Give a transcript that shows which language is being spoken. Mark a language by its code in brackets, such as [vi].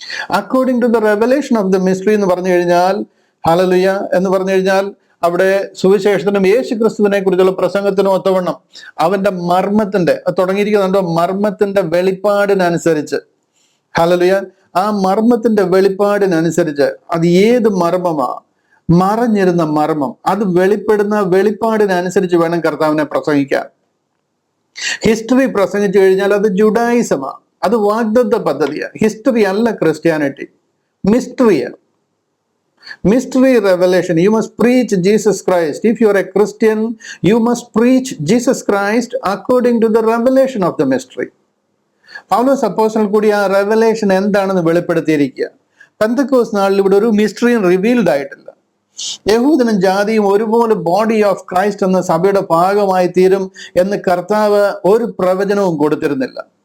[en] according to the revelation of the mystery [ml] എന്ന് പറഞ്ഞു കഴിഞ്ഞാൽ, ഹല്ലേലൂയ എന്ന് പറഞ്ഞു കഴിഞ്ഞാൽ, അവിടെ സുവിശേഷത്തിനും യേശു ക്രിസ്തുവിനെ കുറിച്ചുള്ള പ്രസംഗത്തിനും ഒത്തവണ്ണം അവന്റെ മർമ്മത്തിന്റെ തുടങ്ങിയിരിക്കുന്നുണ്ടോ, മർമ്മത്തിന്റെ വെളിപ്പാടിനനുസരിച്ച്, ഹല്ലേലൂയ, ആ മർമ്മത്തിന്റെ വെളിപ്പാടിനനുസരിച്ച്, അത് ഏത് മർമ്മമാ, മറഞ്ഞിരുന്ന മർമ്മം, അത് വെളിപ്പെടുന്ന വെളിപ്പാടിനനുസരിച്ച് വേണം കർത്താവിനെ പ്രസംഗിക്കാൻ. ഹിസ്റ്ററി പ്രസംഗിച്ചു കഴിഞ്ഞാൽ അത് ജുഡായിസമാണ്, അത് വാഗ്ദത്ത പദ്ധതിയാണ്. ഹിസ്റ്ററി അല്ല Christianity, മിസ്റ്ററിയാണ്. [en] Mystery revelation. You must preach Jesus Christ. If you are a Christian, you must preach Jesus Christ according to the revelation of the mystery. [ml] പൗലോസ് അപ്പോസ്തലൻ കൂടി ആ റെവലേഷൻ എന്താണെന്ന് വെളിപ്പെടുത്തിയിരിക്കുക. പെന്തക്കോസ്ത് നാളിൽ ഇവിടെ ഒരു മിസ്റ്ററിയും റിവീൽഡ് ആയിട്ടില്ല. യഹൂദനും ജാതിയും ഒരുപോലെ ബോഡി ഓഫ് ക്രൈസ്റ്റ് എന്ന സഭയുടെ ഭാഗമായി തീരും എന്ന് കർത്താവ് ഒരു പ്രവചനവും കൊടുത്തിരുന്നില്ല.